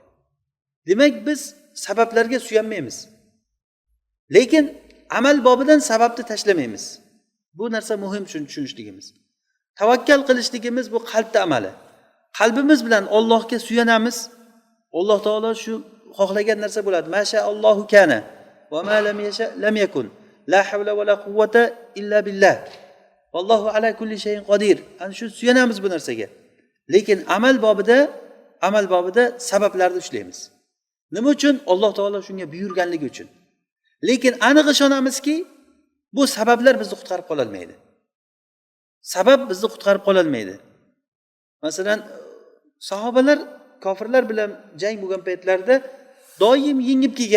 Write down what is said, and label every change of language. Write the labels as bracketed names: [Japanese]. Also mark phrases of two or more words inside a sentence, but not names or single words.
[Uzbek] Demak, biz sabablarga suyanmaymiz. Lekin amal bobidan sababni tashlamaymiz. Bu narsa muhim tushunishligimiz. Tavakkal qilishligimiz bu qalbda amali. Qalbimiz bilan Allohga suyanamiz. Alloh taolo shu xohlagan narsa bo'ladi. [Arabic] ما شاء الله كان وما لم يشأ لم يكن. لا حول ولا قوة إلا بالله. الله على كل شيء قدير. [Uzbek] Ana shu suyanamiz bu narsaga. Lekin amal bobida sabablarni ushlaymiz. Nima uchun? Alloh taolo shunga buyurganligi uchun. Lekin aniq ishonamizki, bu sabablar bizni qutqarib qola olmaydi. Sabab bizni qutqarib qola olmaydi. Masalan, sahobalar kofirlar bilan jang bo'lgan paytlarda doim yengib kelgan.